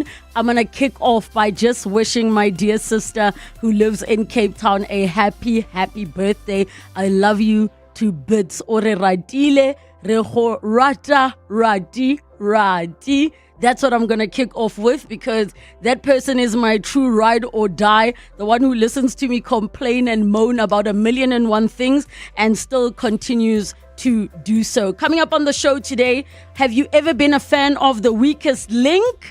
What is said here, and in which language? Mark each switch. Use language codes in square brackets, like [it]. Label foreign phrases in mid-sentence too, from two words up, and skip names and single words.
[en] I'm going to kick off by just wishing my dear sister who lives in Cape Town a happy, happy birthday. I love you to bits. [tn] Ore ratile, reho rata, rati, rati. [en] That's what I'm going to kick off with, because that person is my true ride or die, the one who listens to me complain and moan about 1,000,001 things and still continues to do so. Coming up on the show today, have you ever been a fan of The Weakest Link?